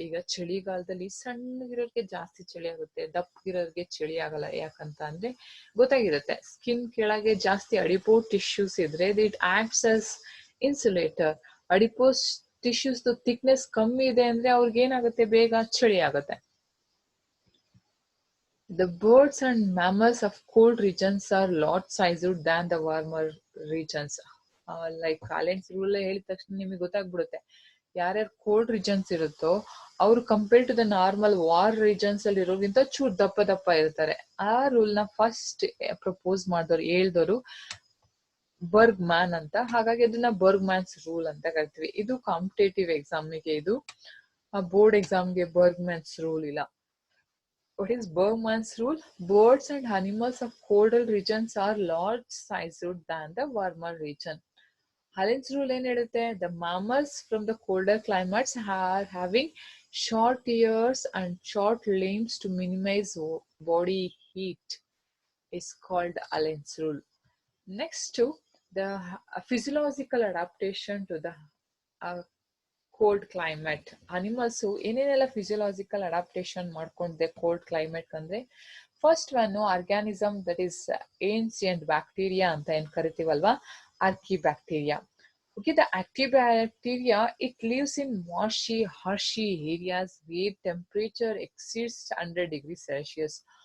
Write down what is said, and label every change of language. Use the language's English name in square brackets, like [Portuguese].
[Kannada] ಈಗ ಚಳಿಗಾಲದಲ್ಲಿ ಸಣ್ಣಗಿರೋರ್ಗೆ ಜಾಸ್ತಿ ಚಳಿ ಆಗುತ್ತೆ, ದಪ್ಪಗಿರೋರ್ಗೆ ಚಳಿ ಆಗಲ್ಲ. ಯಾಕಂತ ಅಂದ್ರೆ ಗೊತ್ತಾಗಿರುತ್ತೆ, ಸ್ಕಿನ್ ಕೆಳಗೆ ಜಾಸ್ತಿ ಅಡಿಪೋಸ್ ಟಿಶ್ಯೂಸ್ ಇದ್ರೆ [English] It acts as insulator. [Kannada] Adipose tissues thickness ಕಮ್ಮಿ ಇದೆ ಅಂದ್ರೆ ಅವ್ರಿಗೆ ಏನಾಗುತ್ತೆ? ಬೇಗ ಚಳಿ ಆಗುತ್ತೆ. [English] The birds and mammals of cold regions are lot sized than the warmer regions. [Kannada] Like ಅಲೆನ್ಸ್ rule ಹೇಳಿದ ತಕ್ಷಣ ನಿಮಗೆ ಗೊತ್ತಾಗ್ಬಿಡುತ್ತೆ ಯಾರ್ಯಾರು ಕೋಲ್ಡ್ ರೀಜನ್ಸ್ ಇರುತ್ತೋ ಅವ್ರು compare to the normal war regions ಅಲ್ಲಿ ಇರೋಗಿಂತ ಚೂರ್ ದಪ್ಪ ಇರ್ತಾರೆ. ಆ ರೂಲ್ ನ ಫಸ್ಟ್ ಪ್ರಪೋಸ್ ಮಾಡಿದವರು, ಹೇಳ್ದವರು ಬರ್ಗ್ ಮ್ಯಾನ್ ಅಂತ. ಹಾಗಾಗಿ ಅದನ್ನ ಬರ್ಗ್ ಮ್ಯಾನ್ಸ್ ರೂಲ್ ಅಂತ ಕರಿತೀವಿ. ಇದು ಕಾಂಪಿಟೇಟಿವ್ ಎಕ್ಸಾಮ್ಗೆ, ಇದು ಬೋರ್ಡ್ ಎಕ್ಸಾಮ್ಗೆ ಬರ್ಗ್ ಮ್ಯಾನ್ಸ್ ರೂಲ್ ಇಲ್ಲ. [English] What is Bergman's rule? Birds and animals of colder regions are large sized than the warmer region. [Kannada] Allen's rule ಏನು ಹೇಳುತ್ತೆ? [English] The mammals from the colder climates are having short ears and short limbs to minimize body heat is called Allen's rule. Next to the physiological adaptation to the cold climate. [Kannada] Animals ಏನೇನೆಲ್ಲ physiological adaptation ಮಾಡ್ಕೊಂಡಿದೆ cold climate ಅಂದ್ರೆ, first one organism that is ancient bacteria ಅಂತ ಏನ್ ಕರಿತೀವಲ್ವಾ, ಆರ್ಕಿಬ್ಯಾಕ್ಟೀರಿಯಾ. [English] Okay, the archaebacteria it lives in marshy harshy areas where temperature exceeds 100 degree Celsius.